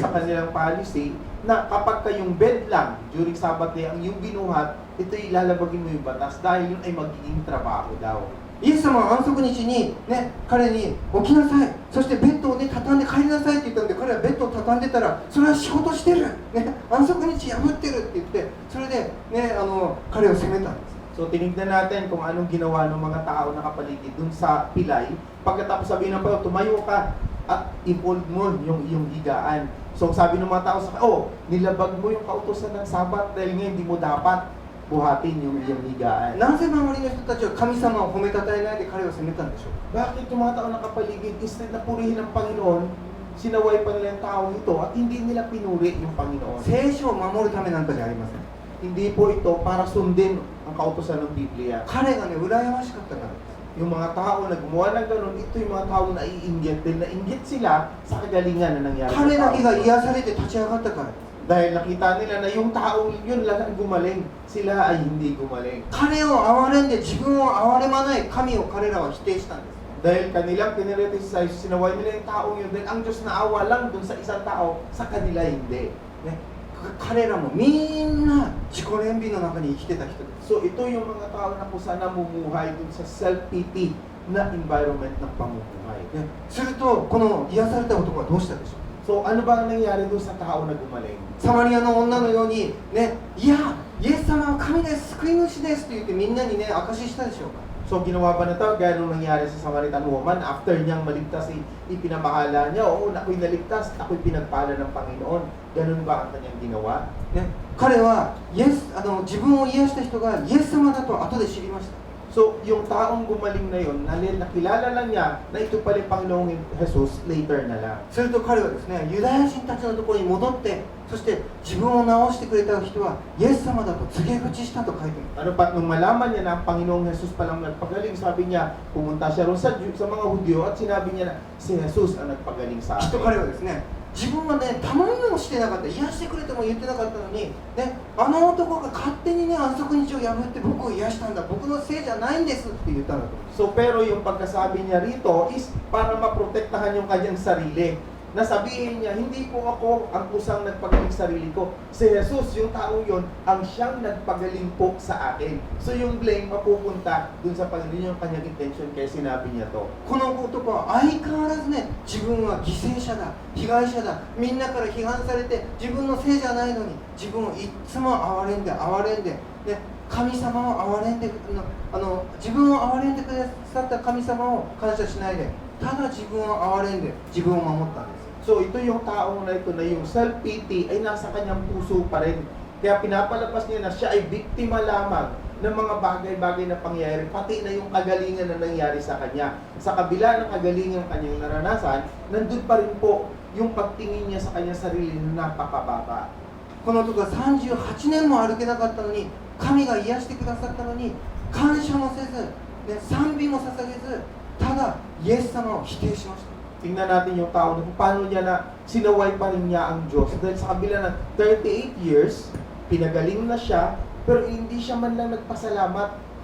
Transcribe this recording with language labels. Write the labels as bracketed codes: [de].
[tl] sa kanilang policy, na kapag kayong bed lang [en] during Sabbath day [tl] ang yung binuhat, ito ilalabagin mo yung batas dahil yun ay magiging trabaho daw. [ja] イエス様は安息日に、彼に起きなさい、そしてベッドを、畳んで帰りなさいって言ったんで、彼はベッドを畳んでたら、それは仕事してる、安息日破ってるって言って、それで、彼を責めたんです。 [tl] So tinignan natin kung anong ginawa ng mga tao na kapaligid dun sa pilay. Pagkatapos sabihin ng Panginoon, tumayo ka at i-fold mo yung iyong higaan. So sabi ng mga tao sa nilabag mo yung kautusan ng Sabat dahil ngayon hindi mo dapat buhatin yung iyong higaan. [ja] なぜ周りの人たちは神様を褒めたたえないで彼を責めたんでしょうか。 [tl] Bakit yung mga tao na kapaligid, instead na purihin ng Panginoon, sinaway pa nila yung taong ito at hindi nila pinuri yung Panginoon? [ja] 聖書を守るためなんかじゃありません。 [tl] Hindi po ito para sundin ang kautusan ng Biblia. [ja] 彼がね、羨ましかったからです。 [tl] Yung mga tao na gumawa ng ganun, ito yung mga tao na naiinggit dahil nainggit sila sa kagalingan na nangyari [ja] 彼だけ [tl] sa [ja] 癒されて立ち上がったからです。 [tl] Dahil nakita nila na yung taong yun lang ang gumaling, sila ay hindi gumaling. [ja] 彼を憐れんで自分を憐れまない神を彼らは否定したんです。 [tl] Dahil kanilang kiniritize, sinaway nila yung taong yun, dahil ang Diyos naawa lang dun sa isang tao, sa kanila hindi. [ja] 彼らもみんな自己憐憫の中に生きてた人です。 [tl] So ito yung mga tao na kung saan namumuhay dun sa self-pity na environment ng pamumuhay. [ja] するとこの癒された男はどうしたでしょう。 [tl] So ano ba ang nangyari dun sa tao na gumaling? [ja] サマリアの女のようにいや、イエス様は神です、救い主ですと言ってみんなに証ししたでしょうか。 [tl] So ginawa ba na ito? Gaya nung nangyari sa Samaritan woman, after niyang maligtas, ipinamahala niya, oo, ako'y naligtas, ako'y pinagpala ng Panginoon. Ganun ba ang kanyang ginawa? [ja] 彼は自分を癒した人がイエス様だと後で知りました。 [tl] So, yung taong gumaling na yun, nakilala lang niya na ito pala yung Panginoong Jesus later na lang. [ja] すると彼はですね、ユダヤ人たちのところに戻って、そして自分を治してくれた人はイエス様だと告げ口したと書いてある。 [tl] Ano pa, nung malaman niya na ang Panginoong Jesus palang nagpagaling, sabi niya, pumunta siya ron sa mga Hudyo at sinabi niya na si Jesus ang nagpagaling sa [ja] きっと [tl] akin. [ja] 彼はですね、自分はね、頼みもしてなかった、癒してくれとも言ってなかったのに、ね、あの男が勝手にね、安息日を破って僕を癒したんだ、僕のせいじゃないんですって言ったんだと思う。 [tl] So, pero yung pagkasabi niya rito is para maprotektahan yung kanyang sarili. Nasabihin niya, hindi po ako ang kusang nagpagaling sarili ko. Si Jesus, yung taong yon, ang siyang nagpagaling po sa akin. So, yung blame mapupunta dun sa Panginoon yung kanyang intention kaya sinabi niya to. [ja] この男は相変わらずね、自分は犠牲者だ、被害者だ、みんなから批判されて自分のせいじゃないのに自分をいつも憐れんで、ね、神様を憐れんで、自分を憐れんでくださった神様を感謝しないで、ただ自分を憐れんで自分を守ったんです。 [tl] So, ito yung taong na ito na yung self-pity ay nasa kanyang puso pa rin. Kaya pinapalabas niya na siya ay biktima lamang ng mga bagay-bagay na pangyayari, pati na yung kagalingan na nangyari sa kanya. Sa kabila ng kagalingan kanyang naranasan, nandun pa rin po yung pagtingin niya sa kanyang sarili na napakababa. [ja] この男は38年も歩けなかったのに、神が癒してくださったのに、感謝もせず、ね、賛美も捧げず、ただイエス様を否定しました。 [tl] Tingnan natin yung tao na kung paano niya na sinaway pa rin niya ang Diyos. Dahil sa kabila ng 38 years, pinagaling na siya, pero hindi siya man lang nagpasalamat.